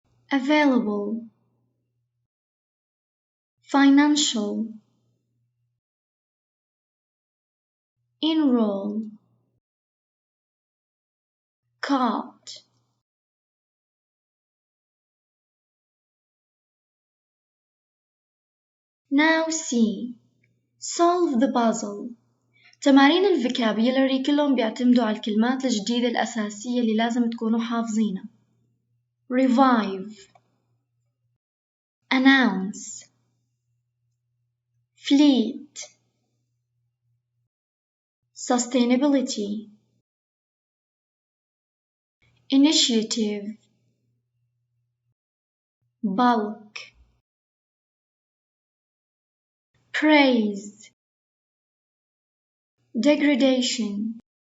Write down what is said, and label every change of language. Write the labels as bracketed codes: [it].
[en] Available, financial, enroll, caught. Now see, solve the puzzle. [ar] تمارين الفوكابيولري كلهم بيعتمدوا على الكلمات الجديدة الأساسية اللي لازم تكونوا حافظينها. [en] Revive, announce, fleet, sustainability, initiative, bulk, praise, degradation,